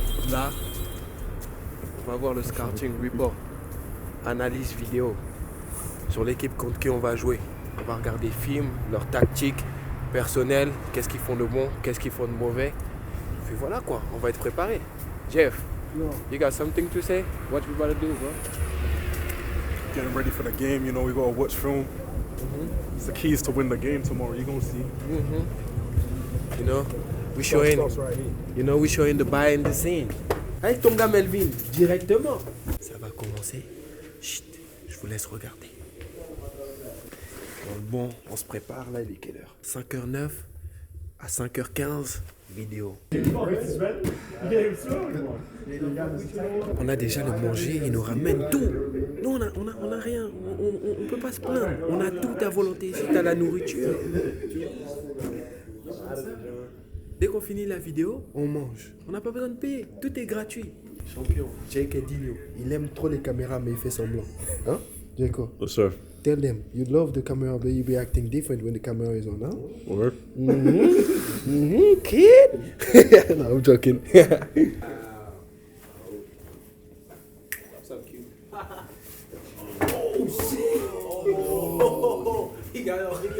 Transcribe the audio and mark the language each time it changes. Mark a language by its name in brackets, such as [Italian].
[French] Là, on va voir le scouting report, analyse vidéo sur l'équipe contre qui on va jouer. On va regarder films, leurs tactiques, personnelles, qu'est-ce qu'ils font de bon, qu'est-ce qu'ils font de mauvais. Puis voilà quoi, on va être préparé. [English] Jeff, you got something to say? What we gotta do, bro? Getting ready for the game, you know, we gotta watch film. It's the keys to win the game tomorrow, you're gonna see. You know, we showing the behind the scene. [French] Avec ton gars Melvin, directement. Ça va commencer. Chut, je vous laisse regarder. Bon, on se prépare là, il est quelle heure? 5h09 à 5h15, vidéo. On a déjà le manger, il nous ramène tout. Nous, on a rien, on peut pas se plaindre. On a tout à volonté, si t'as la nourriture. Dès qu'on finit la vidéo, on mange. On n'a pas besoin de payer, tout est gratuit. Champion, Jake Edilio, il aime trop les caméras mais il fait semblant. Hein, Jacob? [English] Yes, sir. Tell them you love the camera, but you be acting different when the camera is on, huh? Word. Kid. No, I'm joking. Oh shit! Oh, he got a